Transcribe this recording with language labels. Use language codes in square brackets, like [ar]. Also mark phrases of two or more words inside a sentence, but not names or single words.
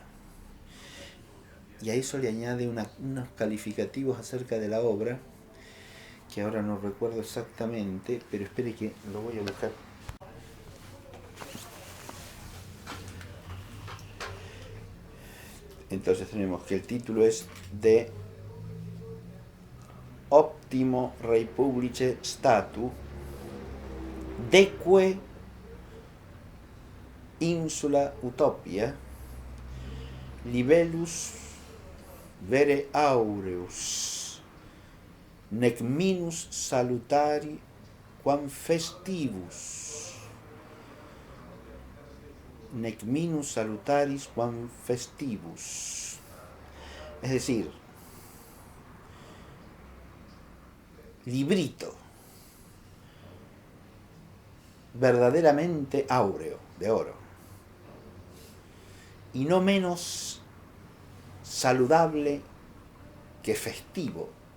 [es] Y a eso le añade unos calificativos acerca de la obra, que ahora no recuerdo exactamente, pero espere que lo voy a buscar. Entonces tenemos que el título es de Optimo Republice Statu Deque Insula Utopia Libellus Vere Aureus nec minus salutari quam festivus nec minus salutaris quam festivus. Es decir, librito verdaderamente áureo, de oro, y no menos saludable que festivo